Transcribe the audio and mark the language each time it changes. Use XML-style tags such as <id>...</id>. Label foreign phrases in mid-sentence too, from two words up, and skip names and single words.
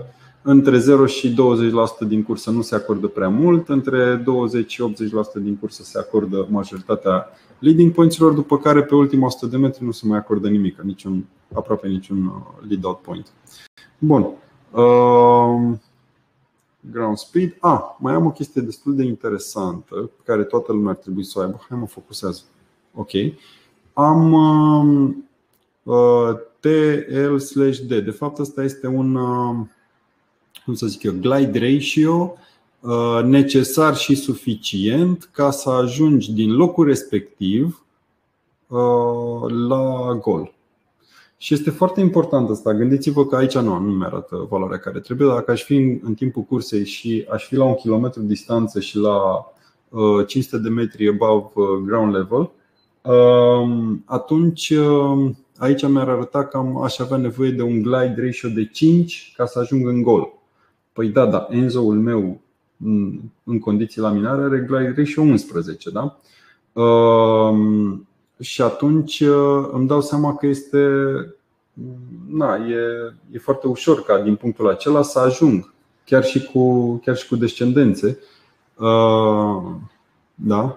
<ro>Adică Între 0 și 20% din cursă nu se acordă prea mult. Între 20 și 80% din cursă se acordă majoritatea</ro> <en>leading points-</en> <ro>urilor, după care pe ultima 100 de metri nu se mai acordă nimic, aproape niciun</ro> <en>lead-out point. Bun. Ground speed.</en> <ro>Mai am o chestie destul de interesantă pe care toată lumea ar trebui să o aibă. Hai, mă focusează. Ok. Am TL/D. De fapt, asta este un, cum să zic eu,</ro> <en>glide ratio</en> <ro>necesar și suficient ca să ajungi din locul respectiv la gol. Și este foarte important asta. Gândiți-vă că aici nu mi-arată valoarea care trebuie. Dacă aș fi în timpul cursei și aș fi la 1 kilometru distanță și la 500 de metri</ro> <en>above ground level,</en> <ro>atunci aici mi-ar arăta că aș avea nevoie de un</ro> <en>glide ratio</en> <ro>de 5 ca să ajung în gol. Păi da, Enzo-ul meu în condiții laminare are</ro> <en>glide ratio</en> <ro>11, da? Și atunci îmi dau seama că e foarte ușor ca din punctul acela să ajung, chiar și cu descendențe, da?</ro>